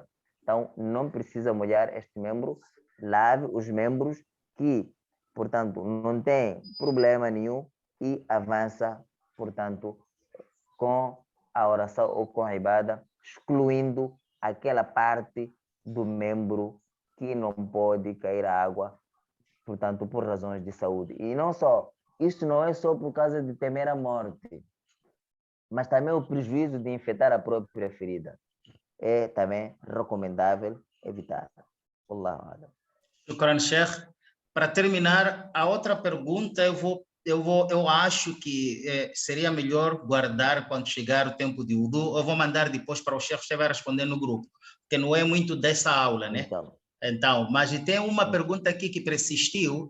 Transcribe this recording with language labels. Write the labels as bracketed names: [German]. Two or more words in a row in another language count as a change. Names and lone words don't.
[Portuguese] Então, não precisa molhar este membro, lave os membros que, portanto, não tem problema nenhum e avança, portanto, com a oração ou com a ibada, excluindo aquela parte do membro que não pode cair a água, portanto, por razões de saúde. E não só, isto não é só por causa de temer a morte, mas também o prejuízo de infectar a própria ferida. É também recomendável evitar. [Arabic] والله أعلم. شكرا، شيخ. [Portuguese] Para terminar, a outra pergunta eu vou eu acho que seria melhor guardar quando chegar o tempo de wudu. Eu vou mandar depois para o chefe, você vai responder no grupo, porque não é muito dessa aula, né? Então, mas tem uma pergunta aqui que persistiu.